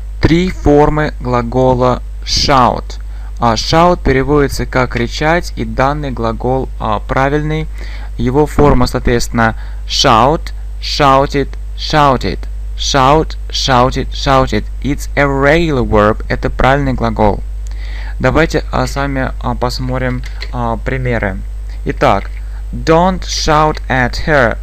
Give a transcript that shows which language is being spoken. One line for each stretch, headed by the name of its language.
Russian: Три формы глагола shout. Shout переводится как кричать, и данный глагол правильный. Его форма, соответственно, shout, shouted, shouted, shout, shouted, shouted.
English: It's a regular verb.
Russian: Это правильный глагол. Давайте с вами посмотрим примеры. Итак,
English: don't shout at her.